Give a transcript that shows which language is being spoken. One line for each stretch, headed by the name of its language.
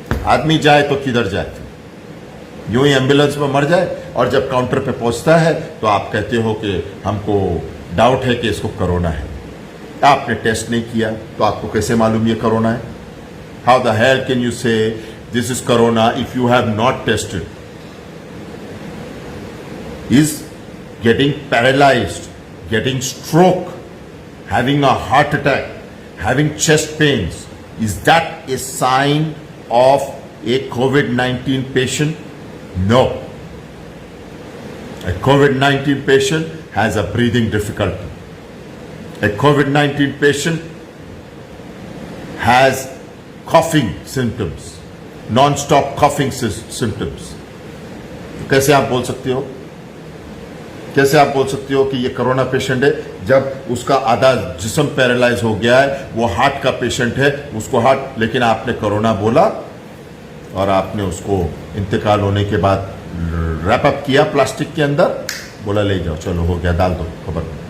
Hindi: आदमी जाए तो किधर जाए? यूं ही एम्बुलेंस में मर जाए। और जब काउंटर पे पहुंचता है तो आप कहते हो कि हमको डाउट है कि इसको कोरोना है। आपने टेस्ट नहीं किया तो आपको कैसे मालूम ये कोरोना है?
English: How the hell can you say this is corona if you have not tested? Is getting paralyzed, getting stroke, having a heart attack, having chest pains, is that a sign of a COVID-19 patient? No. A COVID-19 patient has a breathing difficulty. A COVID-19 patient has coughing symptoms, non-stop coughing symptoms.
Hindi: कैसे आप बोल सकते हो? कैसे आप बोल सकते हो कि ये कोरोना पेशेंट है जब उसका आधा जिस्म पैरालाइज हो गया है? वो हार्ट का पेशेंट है, उसको हार्ट, लेकिन आपने कोरोना बोला और आपने उसको इंतकाल होने के बाद रैप अप किया प्लास्टिक के अंदर, बोला ले जाओ, चलो हो गया, डाल दो खबर।